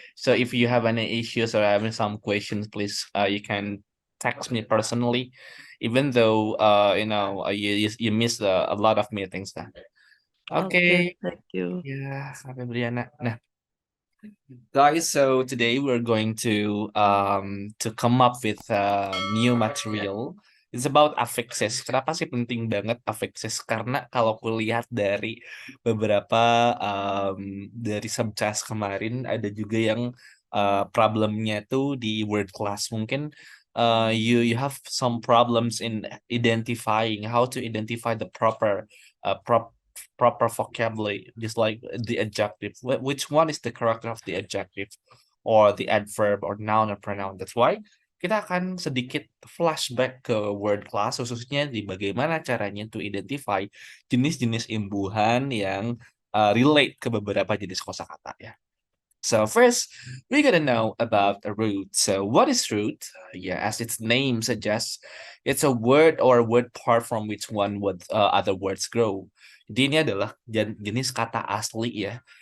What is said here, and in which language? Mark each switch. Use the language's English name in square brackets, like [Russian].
[English] So if you have any issues or having some questions, please, you can text me personally, even though you missed a lot of meetings. Nah. Okay, Okay, thank you. [Indonesian] ya, sampai Briana. [English] Nah, guys, so today we're going to come up with new material. It's about affixes. [Indonesian] Kenapa sih penting banget affixes? Karena kalau kulihat dari beberapa dari subtask kemarin ada juga yang problemnya tuh di word class. [English] Mungkin you have some problems in identifying how to identify the proper vocabulary, just like the adjective. Which one is the character of the adjective, or the adverb, or noun, or pronoun? That's why [Indonesian] kita akan sedikit flashback ke word class, khususnya di bagaimana caranya [English] to identify [Indonesian] jenis-jenis imbuhan yang relate ke beberapa jenis kosakata ya. [English] So first, we're gonna know about a root. So what is root? Yeah, as its name suggests, it's a word or word part from which one would other words grow. [Indonesian] Jadi ini adalah jenis kata asli ya.